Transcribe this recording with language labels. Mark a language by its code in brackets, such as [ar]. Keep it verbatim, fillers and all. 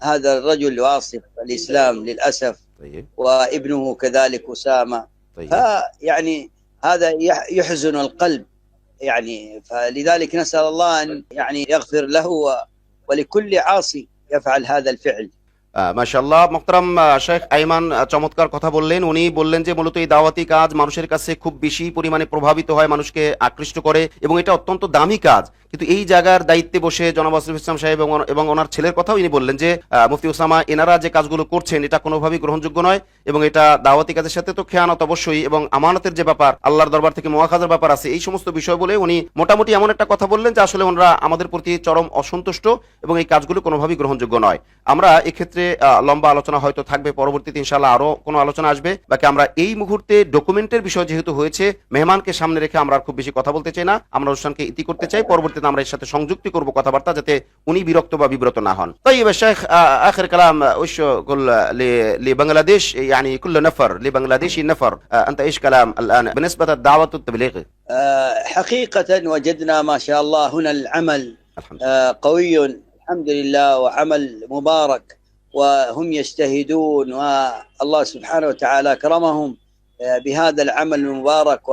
[ar] هذا الرجل الواصف الإسلام للأسف طيب. وابنه كذلك أسامة طيب. فيعني هذا يحزن القلب يعني. فلذلك نسأل الله أن يعني يغفر له ولكل عاصي يفعل هذا الفعل. [bn] মাশাআল্লাহ মোহতারাম শেখ আইমান চমৎকার কথা বললেন। উনি বললেন যে মূলত এই দাওয়াতি কাজ মানুষের কাছে খুব বেশি পরিমাণে প্রভাবিত হয়, মানুষকে আকৃষ্ট করে এবং এটা অত্যন্ত দামি কাজ। কিন্তু এই জায়গার দায়িত্বে বসে জনাব আসিফ ইসলাম সাহেব এবং ওনার ছেলের কথাও ইনি বললেন যে মুফতি ওসামা এনারা যে কাজগুলো করছেন এটা কোনোভাবেই গ্রহণযোগ্য নয় এবং এটা দাওয়াতি কাজের সাথে তো খেয়ানত অবশ্যই এবং আমানতের যে ব্যাপার, আল্লাহর দরবার থেকে মুয়াখাযার ব্যাপার আছে, এই সমস্ত বিষয় বলে উনি মোটামুটি এমন একটা কথা বললেন যে আসলে ওনারা আমাদের প্রতি চরম অসন্তুষ্ট এবং এই কাজগুলো কোনোভাবেই গ্রহণযোগ্য নয়। আমরা এক্ষেত্রে লম্বা আলোচনা হয়তো থাকবে পরবর্তীতে ইনশাআল্লাহ, আরো কোনো আলোচনা আসবে। বাকি আমরা এই মুহূর্তে ডকুমেন্টের বিষয় যেহেতু হয়েছে, মেহমানকে সামনে রেখে আমরা খুব বেশি কথা বলতে চাই না, আমরা অনুষ্ঠানকে ইতি করতে চাই। পরবর্তীতে আমরা এর সাথে সংযুক্তি করব কথাবার্তা, যাতে উনি বিরক্ত বা বিব্রত না হন। [ar] طيب الشيخ اخر كلام وش قل لبنغلاديش يعني كل نفر لبنغلاديشي نفر انت ايش كلام الان بالنسبه للدعوه والتبليغ؟ حقيقه وجدنا ما شاء الله هنا العمل قوي الحمد لله وعمل مبارك وهم يجتهدون والله سبحانه وتعالى كرمهم بهذا العمل المبارك.